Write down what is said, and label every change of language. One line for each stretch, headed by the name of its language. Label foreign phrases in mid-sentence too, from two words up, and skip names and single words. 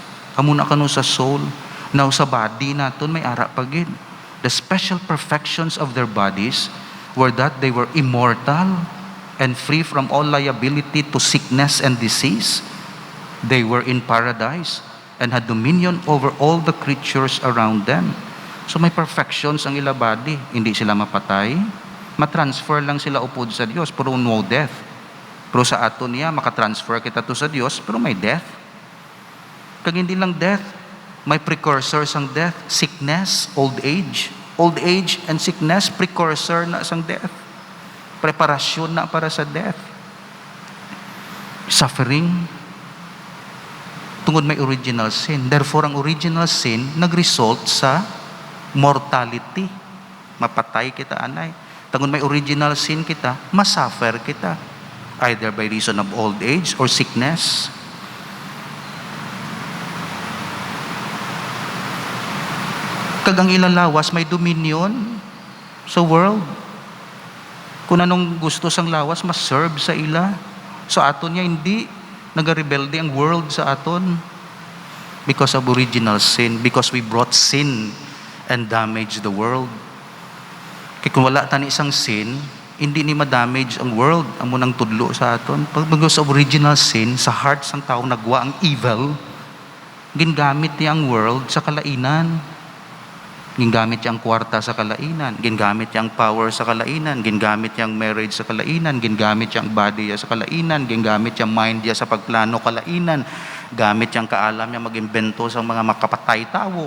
Hiligaynon: Amo na kanu sa soul, now sa body naton may ara pagid.
English: The special perfections of their bodies were that they were immortal and free from all liability to sickness and disease. They were in paradise and had dominion over all the creatures around them.
Hiligaynon: So may perfections ang ila body. Hindi sila mapatay. Matransfer lang sila upod sa Dios, pero
English: no death.
Hiligaynon: Pero sa aton niya, makatransfer kita to sa Dios, pero may death. Kag hindi lang death, may precursors ang death.
English: Sickness, old age. Old age and sickness,
Hiligaynon: precursor na sang death. Preparasyon na para sa death. Suffering, tungod may original sin. Therefore, ang
English: original sin
Hiligaynon: nag-result sa mortality. Mapatay kita, anay. Tungod may
English: original sin
Hiligaynon: kita, masuffer kita.
English: Either by reason of old age or sickness.
Hiligaynon: Kag ang ilang lawas may dominion sa world. Kung anong gusto sang lawas, mas-serve sa ila. So aton niya hindi nagarebelde ang world sa aton
English: because of original sin, because we brought sin and damaged the world.
Hiligaynon: Kaya kung wala tani isang sin, hindi ni ma-damage ang world, amo nang tudlo sa aton. Pag sa
English: original sin,
Hiligaynon: sa heart sang tao nagwa ang evil, gingamit niya ang world sa kalainan. Gingamit niya ang kwarta sa kalainan, gingamit niya ang power sa kalainan, gingamit niya ang marriage sa kalainan, gingamit niya ang body niya sa kalainan, gingamit niya ang mind niya sa pagplano kalainan, gamit niya ang kaalam niya mag-imbento sa mga makapatay tao.